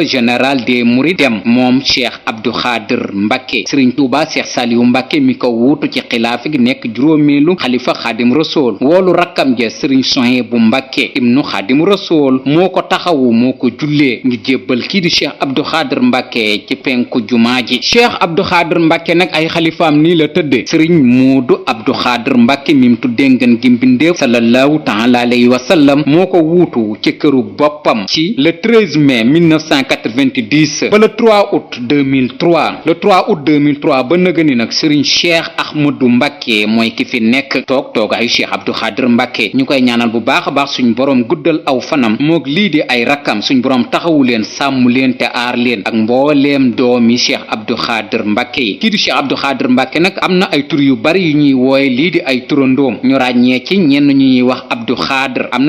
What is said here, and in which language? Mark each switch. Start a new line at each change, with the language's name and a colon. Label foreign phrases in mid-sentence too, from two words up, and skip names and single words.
French: général des mourides
Wolof: dem moom Cheikh Abdou Khader Mbàkke sëriñ Tuubaa Cheikh Saliou Mbàkke mi ko wuutu ci xilaafa gi nekk juróomeelu xalifa Xaadim Rasuul woolu rakkam ja sëriñ Suhaybu Mbàkke ibnu Xaadim Rasuul moo ko taxawu moo ko jullee ngi jébbal kii di Cheikh Abdou Khader Mbàkke ci penku jumaa ji Cheikh Abdou Khader Mbàkke nag ay xalifaam nii la tëdde sëriñ Moodu Abdou Khader Mbàkke mi mu tuddee ngeen gi mbindeef
Arabic: صلى الله تعالى عليه وسلم
Wolof: moo ko wuutu ci këru boppam ci
French: le 13 mai
Wolof: 1990 ba
French: le 3 août 2003 le 3 août 2003
Wolof: ba nëgëni nag sëriñ Cheikh Ahmadou Mbàkke mooy ki fi nekk toogaayu Cheikh Abdou Khader Mbàkke ñu koy ñaanal bu baax a baax suñ boroom guddal aw fanam moog lii di ay rakkam suñ boroom taxawu leen sàmm leen te aar leen ak mbooleem doomi Cheikh Abdou Khader Mbàkke yi kii di Cheikh Abdou Khader Mbàkke nag am na ay tur yu bari yu ñuy wooye lii di ay turandoom ñu ràññee ci ñenn ñu ñuy wax Abdou Khader am na